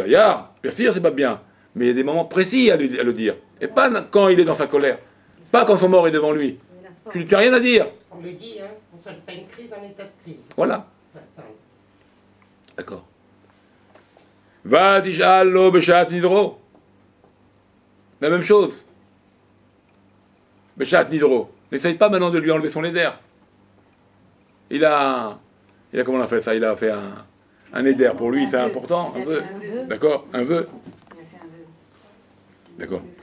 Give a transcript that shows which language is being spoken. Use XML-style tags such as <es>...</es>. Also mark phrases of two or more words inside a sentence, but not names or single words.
<fr>Bien sûr c'est pas bien, mais il y a des moments précis à le dire. Et pas quand il est dans sa colère, pas quand son mort est devant lui. Tu n'as rien à dire. On le dit, hein, on ne soit pas une crise en état de crise. Voilà. D'accord.</fr> <he>ואל תשאל לו בשעת נדרו.</he> <fr>La même chose.</fr> <he>בשעת נדרו.</he> <fr>N'essaye pas maintenant de lui enlever son éder. Il a comment on a fait ça? Il a fait un éder pour lui, c'est important, un vœu. D'accord? Un vœu. D'accord.</fr>